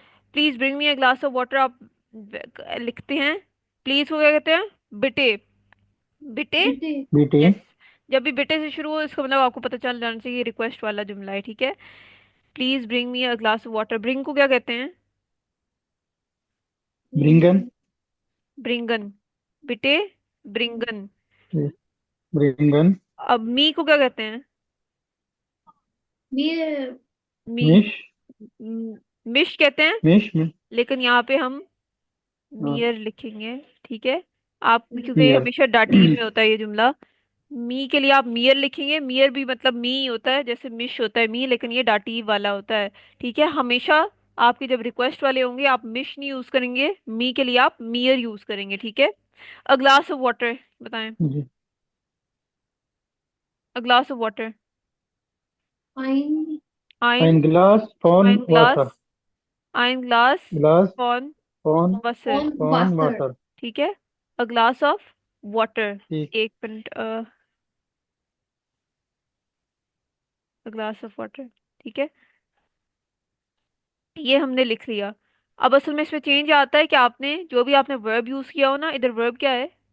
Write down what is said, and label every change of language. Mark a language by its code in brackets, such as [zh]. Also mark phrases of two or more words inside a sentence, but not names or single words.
[en] please bring me a glass of water [hi] आप लिखते हैं। प्लीज को क्या कहते हैं? बिटे। बिटे। बेटे। BT यस। जब भी बिटे से शुरू हो इसका मतलब आपको पता चल जाना चाहिए रिक्वेस्ट वाला जुमला है, ठीक है। [en] please bring me a glass of water, bring [hi] को क्या कहते हैं? Bringen ब्रिंगन। बिटे। ब्रिंगन। Bringen अब मी को क्या कहते हैं? ये मी। mich मिश कहते हैं। mich लेकिन यहाँ पे हम हाँ, मियर लिखेंगे, ठीक है। आप क्योंकि ये mir हमेशा डाटिव में होता है ये जुमला। मी के लिए आप मियर लिखेंगे, मियर भी मतलब मी ही होता है, जैसे मिश होता है मी, लेकिन ये डाटिव वाला होता है, ठीक है। हमेशा आपके जब रिक्वेस्ट वाले होंगे आप मिश नहीं यूज करेंगे, मी के लिए आप मियर यूज करेंगे, ठीक है। [en] a glass of water बताएं। [hi] जी [en] a glass of water. [hi] फाइन आइन। [de] ein Glas [hi] आइन von ग्लास। Wasser [de] ein Glas. Glas फॉन। von वसर। वाटर। Wasser [hi] ठीक है। [en] a glass of water. [hi] ठीक [en] एक minute. a glass of water, [hi] ठीक है। ये हमने लिख लिया। अब असल में इसमें चेंज आता है कि आपने जो भी आपने वर्ब यूज किया हो ना, इधर वर्ब क्या है?